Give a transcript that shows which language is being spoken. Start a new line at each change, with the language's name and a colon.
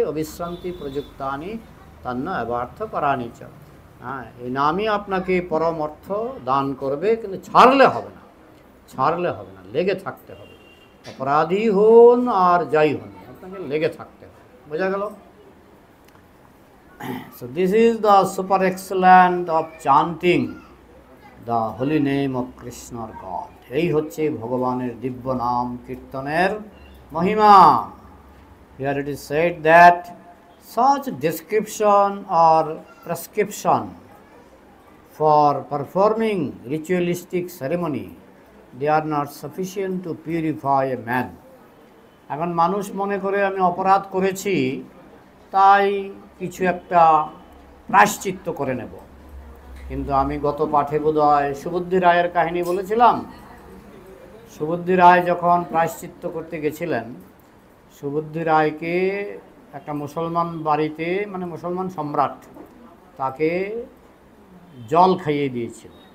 Sanskrit: অবিশ্রান্তি প্রযুক্তানি তন্ন এবার্থ করানি চ।
Bangla: হ্যাঁ, এই নামই আপনাকে পরম অর্থ দান করবে, কিন্তু ছাড়লে হবে না, ছাড়লে হবে না, লেগে থাকতে হবে। অপরাধী হন আর যাই হন, আপনাকে লেগে থাকতে হবে। বোঝা গেল?
English: So this is the super excellent of chanting the holy name of Krishna or God.
Bangla: এই হচ্ছে ভগবানের দিব্য নাম কীর্তনের Mahima.
English: Here it is said that such description or prescription for performing ritualistic ceremony, they are not sufficient to purify a man.
Bangla: এখন মানুষ মনে করে আমি অপরাধ করেছি তাই কিছু একটা প্রায়শ্চিত্ত করে নেব। কিন্তু আমি গত পাঠে বোধহয় সুবুদ্ধি রায়ের কাহিনী বলেছিলাম। সুবুদ্ধি রায় যখন প্রায়শ্চিত্ত করতে গেছিলেন, সুবুদ্ধি রায়কে একটা মুসলমান বাড়িতে, মানে মুসলমান সম্রাট, তাকে জল খাইয়ে দিয়েছিল।